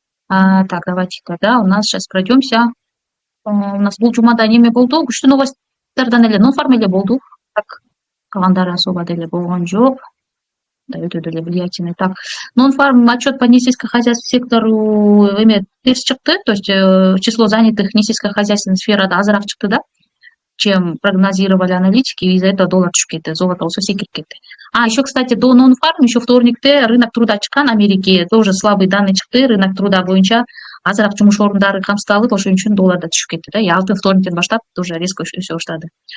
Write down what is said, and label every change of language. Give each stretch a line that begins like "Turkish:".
Russian: Так, давайте тогда у нас сейчас пройдемся.
Kyrgyz: У нас бул жумада неме болду, күчтүү новостьтардан эле Нонфарм эле болду. Так, калгандары особо деле болгон жок.
Russian: Да, өтө деле влиятельный. Так, Нонфарм отчет по несельскохозяйственному сектору
Kyrgyz: эме терс чыкты,
Russian: то есть число занятых несельскохозяйственной сферада
Kyrgyz: азыраак чыкты да,
Russian: чем прогнозировали аналитики, и из-за этого
Kyrgyz: доллар түшүп кетти, золото болсо секирип кетти.
Russian: Еще, кстати, до Нонфарм еще
Kyrgyz: вторникте рынок труда чыккан, Америке
Russian: тоже слабый данный
Kyrgyz: чыкты, рынок труда боюнча азыраак жумуш орундары камсыздалып, ошон үчүн доллар да түшүп кетти да, и алтын вторниктен баштап
Russian: тоже резко
Kyrgyz: өсө баштады.